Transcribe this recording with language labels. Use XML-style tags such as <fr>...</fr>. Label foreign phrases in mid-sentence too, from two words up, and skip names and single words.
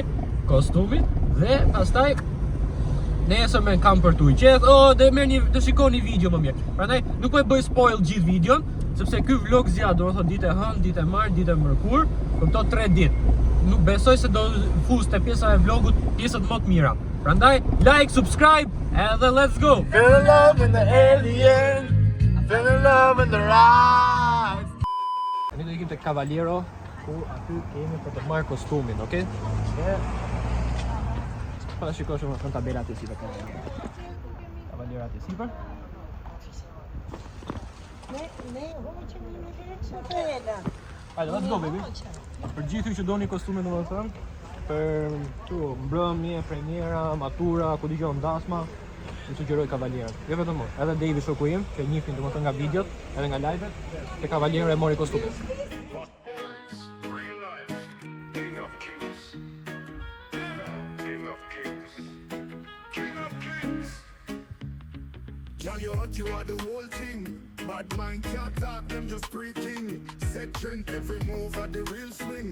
<sq>Kostumin dhe pastaj nesër me kam për t'u qeth, dhe merrni të shikoni video më mirë. Prandaj nuk po e bëj spoil gjithë videon, sepse ky vlog zgjat, domethënë ditë e hënë, ditë e martë, ditë e mërkur, këto 3 ditë. Nuk besoj se do fus te pjesa e vlogut pjesët më të mira. Prandaj like, subscribe, edhe</sq> <en>let's go. Feel in love in the alien, feel in love in the rise.</en> <sq>Ne do ikim te Cavaliero, ku aty kemi për të marrë kostumin, okay? Pa shikosh më tabela të sipër. Cavaliero aty sipër. Hajde,</sq> <en>let's go baby.</en> <sq>Për gjithë ju që doni kostume domethënë, për këtu mbrëmje, premiera, matura, ku dëgjon dasma, ju sugjeroj Cavaliero. Jo vetëm unë, edhe Davi shoku im, që njihni domethënë nga videot, edhe nga live-et, te Cavaliero e mori kostumin.</sq> <en>You are the whole thing. Bad mind can't talk, them just preaching. Set trend, every move at the real swing.</en>